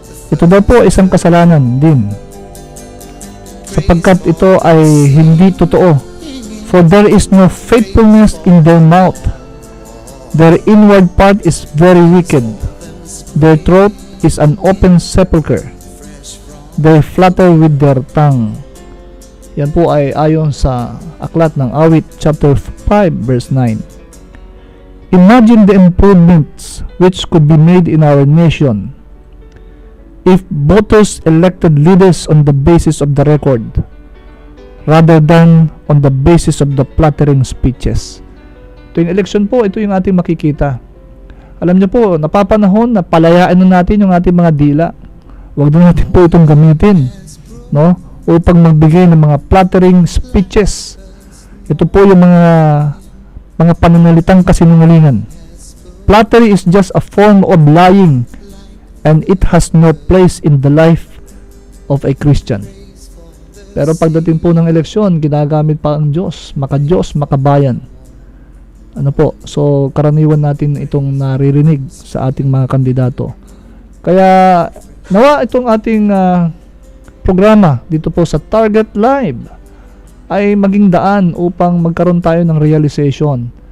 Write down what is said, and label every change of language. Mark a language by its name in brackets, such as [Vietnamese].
[Filipino] Ito daw po isang kasalanan din, sapagkat ito ay hindi totoo. [English] For there is no faithfulness in their mouth. Their inward part is very wicked. Their throat is an open sepulchre. They flatter with their tongue. [Filipino] Yan po ay ayon sa aklat ng Awit chapter 5:9. [English] Imagine the improvements which could be made in our nation if voters elected leaders on the basis of the record rather than on the basis of the flattering speeches. [Filipino] Tuwing election po, ito yung ating makikita. Alam niyo po, napapanahon na palayaan na natin yung ating mga dila. Huwag na natin po itong gamitin, no? Upang magbigay ng mga [English] flattering speeches. [Filipino] Ito po yung mga pananalitang kasinungalingan. [English] Flattery is just a form of lying, and it has no place in the life of a Christian. [Filipino] Pero pagdating po ng eleksyon, ginagamit pa ang Diyos, maka-Diyos, makabayan. Ano po? So, karaniwan natin itong naririnig sa ating mga kandidato. Kaya, nawa itong ating programa dito po sa Target Live ay maging daan upang magkaroon tayo ng realization.